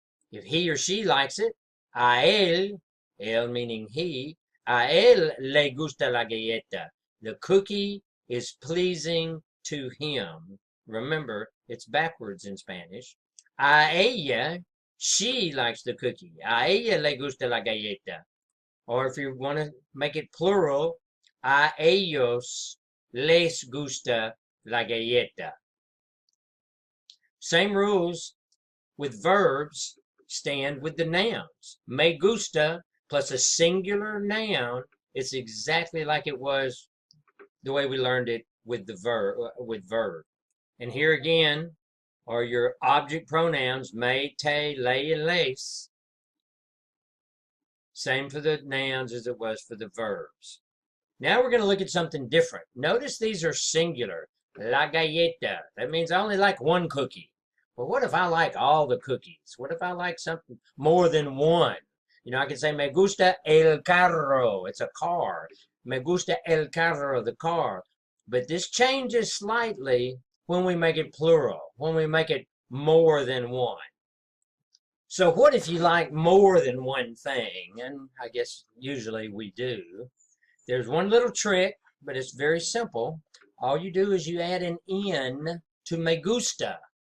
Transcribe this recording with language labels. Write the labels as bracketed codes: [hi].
[en] If he or she likes it, a él meaning he, [es] a él le gusta la galleta. [en] The cookie is pleasing to him. Remember, it's backwards in Spanish. [es] A ella, [en] she likes the cookie. [es] A ella le gusta la galleta. [en] Or if you want to make it plural, [es] a ellos les gusta la galleta. [en] Same rules with verbs stand with the nouns. Me gusta plus a singular noun, it's exactly like it was the way we learned it with the verb. And here again are your object pronouns, me, te, le, and les. Same for the nouns as it was for the verbs. Now we're going to look at something different. Notice these are singular. La galleta. That means I only like one cookie. Well, what if I like all the cookies? What if I like something more than one? You know, I can say, [es] me gusta el carro. [en] It's a car. [es] Me gusta el carro, [en] the car. But this changes slightly when we make it plural, when we make it more than one. So what if you like more than one thing? And I guess usually we do. There's one little trick, but it's very simple. All you do is you add an N to me gusta.